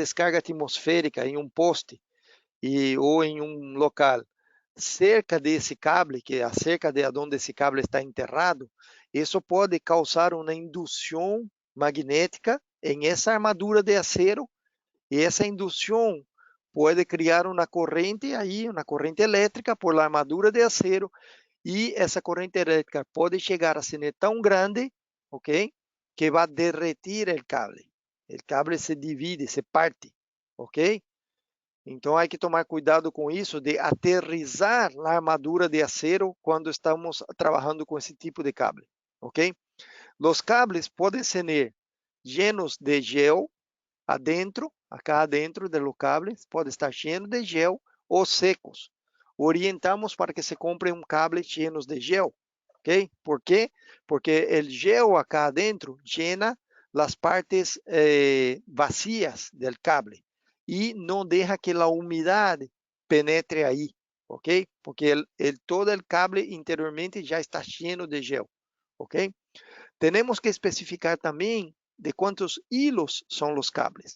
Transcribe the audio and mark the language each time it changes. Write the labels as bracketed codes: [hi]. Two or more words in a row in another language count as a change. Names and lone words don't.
[pt] descarga atmosférica em um poste ou em um local cerca desse cable, que é a cerca de onde esse cable está enterrado, isso pode causar uma indução magnética em essa armadura [es] de acero [pt] e essa indução pode criar uma corrente aí, uma corrente elétrica [es] por la armadura de acero [pt] e essa corrente elétrica pode chegar a ser tão grande, ok, que vai derretir o cable. O cable se divide, se parte, ok? Então, há que tomar cuidado com isso, de aterrizar a armadura [es] de acero [pt] quando estamos trabalhando com esse tipo de cable, ok? Os cables podem ser [es] llenos de gel adentro, acá adentro [pt] do cable, pode estar cheio de gel ou secos. Orientamos para que se compre um cable cheio de gel, ok? Por quê? Porque o gel [es] acá adentro llena [pt] as partes vazias do cable e não deixa que a umidade penetre aí, ok? Porque todo o cable interiormente já está cheio de gel, ok? Temos que especificar também de quantos hilos são os cables.